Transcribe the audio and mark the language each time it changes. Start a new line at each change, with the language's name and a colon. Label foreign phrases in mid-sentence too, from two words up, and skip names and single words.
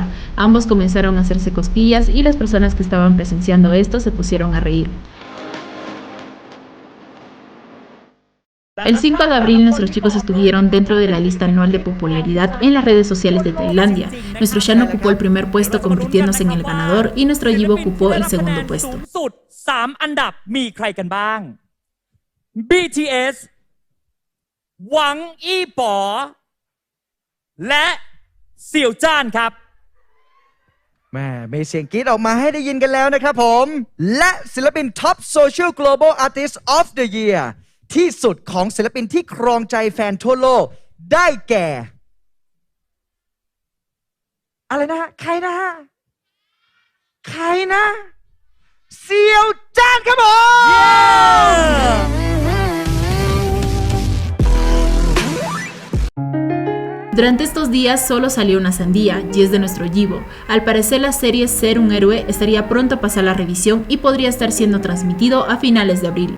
Spanish: Ambos comenzaron a hacerse cosquillas y las personas que estaban presenciando esto se pusieron a reír. El 5 de abril nuestros chicos estuvieron dentro de la lista anual de popularidad en las redes sociales de Tailandia. Nuestro Shan ocupó el primer puesto convirtiéndose en el ganador y nuestro Yibo ocupó el segundo puesto.
Thai: 3 อันดับมีใครกันบ้าง BTS หวังอี้ป๋อและเสี่ยวจ้าน ครับแม่มีเสียงกรี๊ดออกมาให้ได้ยินกันแล้วนะครับผมและศิลปิน
English: Top Social Global Artist of the Year
Thai: ที่สุดของศิลปินที่ครองใจแฟนทั่วโลกได้แก่อะไรนะฮะใครนะฮะใครนะเสี่ยวจ้านครับผม
Spanish: Durante estos días solo salió una sandía, y es de nuestro Yibo. Al parecer la serie Ser un héroe estaría pronto a pasar la revisión y podría estar siendo transmitido a finales de abril.